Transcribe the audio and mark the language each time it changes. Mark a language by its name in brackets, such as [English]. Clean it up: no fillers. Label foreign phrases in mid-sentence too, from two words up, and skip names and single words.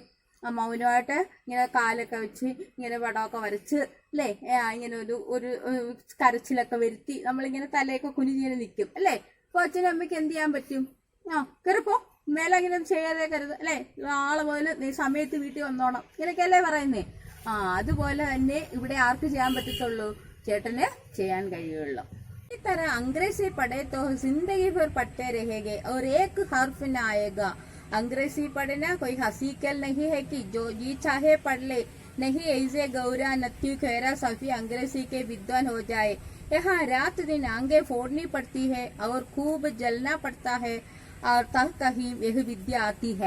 [Malayalam] മൗനമായിട്ട് ഇങ്ങനെ കാലൊക്കെ വെച്ച് ഇങ്ങനെ പടമൊക്കെ വരച്ച് അല്ലേ, ഇങ്ങനെ ഒരു കരച്ചിലൊക്കെ വരുത്തി നമ്മളിങ്ങനെ തലയൊക്കെ കുനിഞ്ഞിങ്ങനെ നിൽക്കും അല്ലേ. അപ്പൊ അച്ഛനും അമ്മയ്ക്ക് എന്ത് ചെയ്യാൻ പറ്റും? കയറിപ്പോ, മേലെ ഇങ്ങനെ ചെയ്യാതെ കരുത് അല്ലെ, നാളെ മുതൽ നീ സമയത്ത് വീട്ടിൽ വന്നോണം, ഇങ്ങനെയൊക്കെയല്ലേ പറയുന്നേ. അതുപോലെ തന്നെ ഇവിടെ ആർക്ക് ചെയ്യാൻ പറ്റത്തുള്ളൂ? ചേട്ടന് ചെയ്യാൻ കഴിയുള്ളൂ. [Hindi] इस तरह अंग्रेजी पढ़े तो जिंदगी भर पढ़ते रहेंगे और एक हर्फ न आएगा. अंग्रेजी पढ़ना कोई हसीकल नहीं है कि जो जी चाहे पढ़ ले. नहीं ऐसे गौरा नत्यु खैरा सफी अंग्रेजी के विद्वान हो जाए. यहाँ रात दिन आंखें फोड़नी पड़ती है और खूब जलना पड़ता है और तब कहीं यह विद्या आती है.